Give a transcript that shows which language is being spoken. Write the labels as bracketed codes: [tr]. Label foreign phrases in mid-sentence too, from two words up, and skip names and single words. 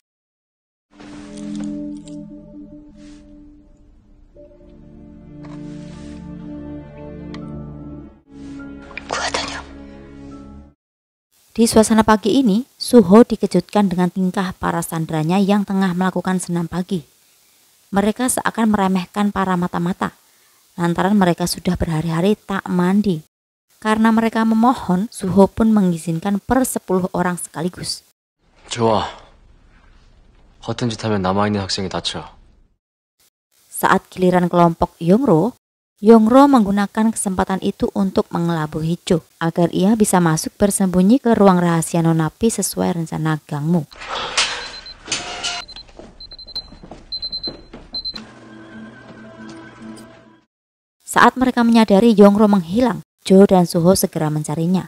[id] Di suasana pagi ini, Suho dikejutkan dengan tingkah para sanderanya yang tengah melakukan senam pagi. Mereka seakan meremehkan para mata-mata, lantaran mereka sudah berhari-hari tak mandi. Karena mereka memohon, Suho pun mengizinkan per 10 orang sekaligus. [ko] 좋아. 허튼 짓 하면 남아있는 학생이 다쳐. [id] Saat giliran kelompok Yongro menggunakan kesempatan itu untuk mengelabui Jo agar ia bisa masuk bersembunyi ke ruang rahasia Nona Pi sesuai rencana Gangmu. Saat mereka menyadari Yongro menghilang, Jo dan Suho segera mencarinya.